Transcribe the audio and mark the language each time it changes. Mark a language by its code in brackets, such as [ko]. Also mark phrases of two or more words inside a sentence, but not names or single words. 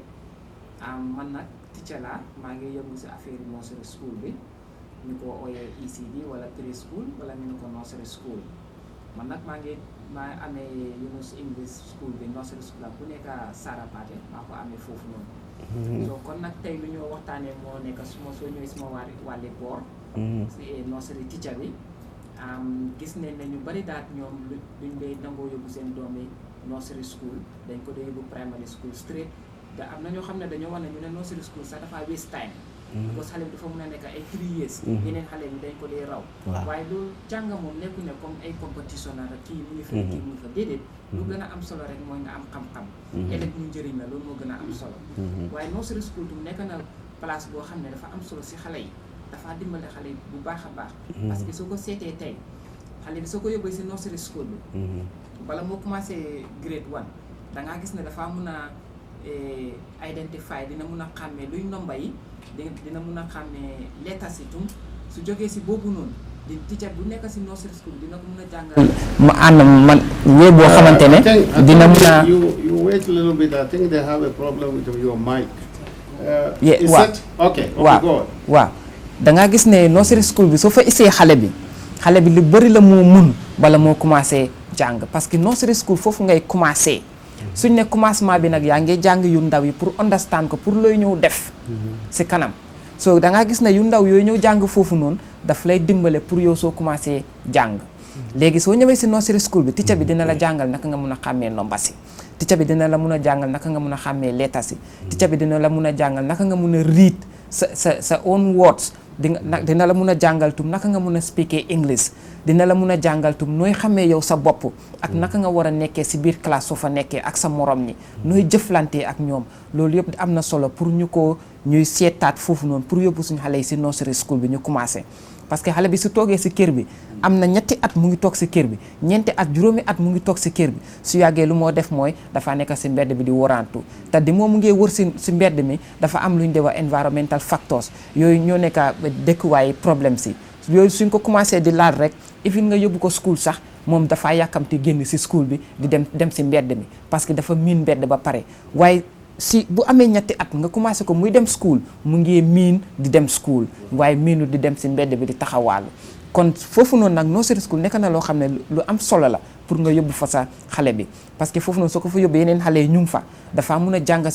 [wo] man nag teacher laa maa ngi yëngu si affaire [en] nursery school [wo] bi ñu ko ooyee ECD wala preschool wala ñu ko [en] nursery school. [wo] man nag maa amee Yunus English School bi [en] nursery school [wo] ak bu nekk Sarapate maa ko amee foofu noonu so kon nag tey lu ñoo waxtaanee moo nekk suma soo ñëwee suma wàlli boor si [en] nursery teacher [wo] bi gis nañ ne ñu bari daat ñoom luñ dee nangoo yóbbu seen doom yi [en] nursery school [wo] dañ ko dee yóbbu [en] primary school straight [wo] te am na ñoo xam ne dañoo wax ne ñu ne [en] nursery school [wo] sax dafa [en] waste time because [wo] xale bi dafa mën a nekk ay [en] 3 years [wo] yeneen xale bi dañ ko dee raw waaye loolu jàng moom nekku ne comme ay compétition la kii mu ngi fa kii mu ngi fa déedéet lu gën a am solo rek mooy nga am xam-xam ëllëg ñu njëriñ la loolu moo gën a am solo waaye [en] nursery school [wo] tu nekk na place boo xam ne dafa am solo si xale yi dafa dimbale xale yi bu baax a baax [fr] parce que [wo] soo ko seetee tey xale bi soo ko yóbbee si [en] nursery school [wo] bi bala moo commencé grade 1 dangaa gis ne dafa mun a identify dina mun a xàmmee luy ndomba yi dina mun a xàmmee letters yi tum su jógee si boobu noonu di teacher bu nekk si [en] nursery school [wo] dina ko mun a jàngal ma ànd man wéy boo xamante ne dina mun a [en] you wait a little bit. I think they have a problem with your mic. Is [wo] waaw [en] it? Okay, go on. [wo] waaw dangaa gis ne [en] nursery school [wo] bi soo fa isee xale bi lu bëri la moo mun bala moo commencé jàng [fr] parce que [en] nursery school [wo] foofu ngay commencé suñ ne commencement bi nag yaa ngi jàng yu ndaw yi pour understand ko pour looy ñëw def si kanam so dangaa gis ne yu ndaw yooyu ñëw jàng foofu noonu daf lay dimbale pour yow soo commencé jàng léegi soo ñëwee si [en] nursery school [wo] bi teacher bi dina la jàngal naka nga mun a xàmmee nomba si teacher bi dina la mun a jàngal naka nga mun a xàmmee letter si teacher bi dina la mun a jàngal naka nga mun a read sa [en] own words [wo] dina la mun a jàngal tum naka nga mun a [en] speaker English [wo] dina la mun a jàngal tum nooy xamee yow sa bopp ak naka nga war a nekkee si biir classe soo fa nekkee ak sa morom ñi nooy jëflantee ak ñoom loolu yëpp am na solo pour ñuy seetaat foofu noonu pour yóbbu suñu xale yi si [en] nursery school [wo] bi ñu commencé [fr] parce que [wo] xale bi su toogee si kër bi am na 3 at mu ngi toog si kër bi 4 at juróomi at mu ngi toog si kër bi su yàggee lu moo def mooy dafa nekk si mbedd bi di warantu te di moom mu ngi wër si mbedd mi dafa am lu ñu de wax [en] environmental factors [wo] yooyu ñoo nekk dëkkuwaay problème si yooyu suñ ko commencé di laal rek even nga yóbbu ko school sax moom dafa yàkkamti génn si school bi di dem si mbedd mi parce que dafa miin mbedd ba pare waaye si bu amee 2 at nga commencé ko muy dem school mu ngi miin di dem school waaye miinu di dem si mbedd bi di taxawaalu kon foofu noonu nag [en] nursery school [wo] nekk na loo xam ne lu am solo la pour nga yóbbu fa sa xale bi [fr] parce que [wo] foofu noonu soo ko fa yóbbu yeneen xale yi ñu ngi fa dafa mun a jàng